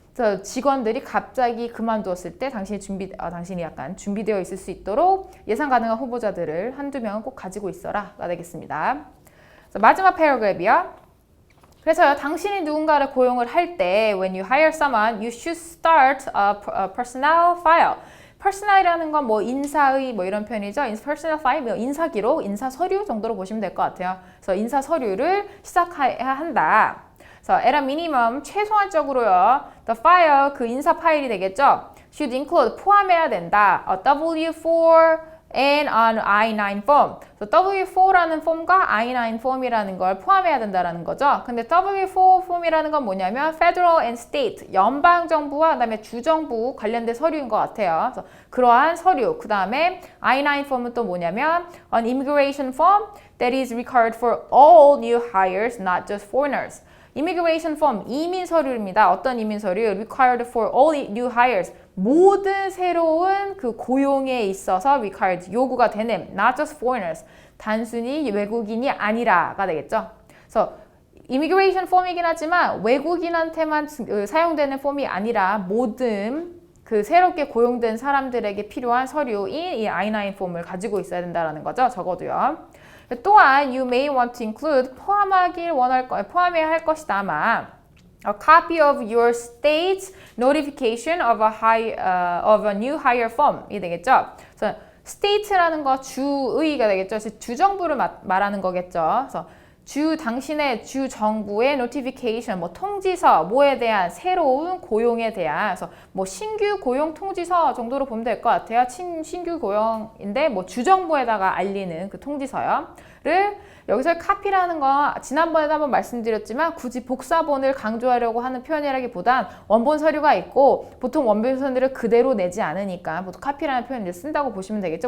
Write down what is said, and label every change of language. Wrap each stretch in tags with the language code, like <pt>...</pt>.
<ko>그래서 직원들이 갑자기 그만두었을 때 당신이 약간 준비되어 있을 수 있도록 예상 가능한 후보자들을 한두 명은 꼭 가지고 있어라가 되겠습니다. 마지막 패러그래프요. 그래서요, 당신이 누군가를 고용을 할 때</ko> <en>when you hire someone, you should start a personnel file.</en> <ko>personal이라는 건 뭐 인사의 뭐 이런 표현이죠. personal file, 뭐 인사 기록, 인사 서류 정도로 보시면 될 것 같아요. 그래서 인사 서류를 시작해야 한다. 그래서</ko> <en>at a minimum</en> <ko>최소한적으로요. the file 그 인사 파일이 되겠죠.</ko> <en>should include</en> <ko>포함해야 된다.</ko> <en>a W4 and an I9 form.</en> <ko>W4라는 폼과 I9 폼이라는 걸 포함해야 된다는 거죠. 근데 W4 폼이라는 건 뭐냐면 Federal and State, 연방 정부와 그다음에 주 정부 관련된 서류인 것 같아요. 그래서 그러한 서류. 그다음에 I9 폼은 또 뭐냐면</ko> <en>an immigration form that is required for all new hires, not just foreigners.</en> <ko>immigration form, 이민 서류입니다. 어떤 이민 서류?</ko> <en>required for all new hires.</en> <ko>모든 새로운 그 고용에 있어서 required, 요구가 되는,</ko> <en>not just foreigners.</en> <ko>단순히 외국인이 아니라가 되겠죠. 그래서 immigration form이긴 하지만 외국인한테만 사용되는 폼이 아니라 모든 그 새롭게 고용된 사람들에게 필요한 서류인 이 I9 폼을 가지고 있어야 된다는 거죠. 적어도요.</ko> <en>또한 you may want to include</en> <ko>포함해야 할 것이다만</ko> <en>a copy of your state's notification of a new hire form</en> <ko>이 되겠죠. 그래서 state라는 거 주의가 되겠죠. 그래서 주정부를 말하는 거겠죠. 그래서 당신의 주 정부의 notification, 뭐 통지서, 뭐에 대한 새로운 고용에 대한, 그래서 뭐 신규 고용 통지서 정도로 보면 될 것 같아요. 신규 고용인데 뭐 주 정부에다가 알리는 그 통지서요.를 여기서 카피라는 거 지난번에도 한번 말씀드렸지만 굳이 복사본을 강조하려고 하는 표현이라기보단 원본 서류가 있고 보통 원본 서류를 그대로 내지 않으니까 보통 카피라는 표현을 쓴다고 보시면 되겠죠.</ko>